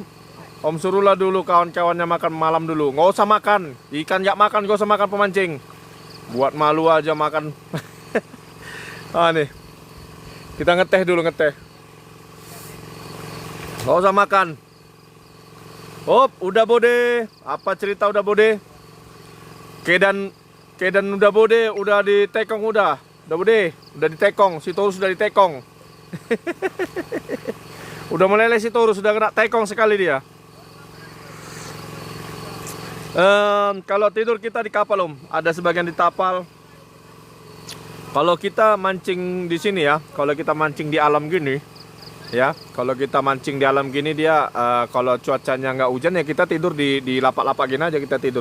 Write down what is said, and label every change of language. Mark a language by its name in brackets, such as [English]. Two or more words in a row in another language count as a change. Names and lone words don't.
[Indonesian] Om suruhlah dulu kawan-kawannya makan malam dulu. Nggak usah makan, ikan nggak makan, nggak usah makan pemancing. Buat malu aja makan. Ah nih, kita ngeteh dulu ngeteh. Nggak usah makan. Oh, udah bode. Apa cerita udah bode? Kedan udah bode, udah ditekong udah. Udah bode, udah ditekong. Si Torus sudah ditekong. Udah meleleh si Torus, sudah kena tekong sekali dia. Kalau tidur kita di kapal Om, ada sebagian di tapal. Kalau kita mancing di sini ya, kalau kita mancing di alam gini, ya, kalau kita mancing di alam gini dia kalau cuacanya nggak hujan ya kita tidur di lapak-lapak gini aja kita tidur.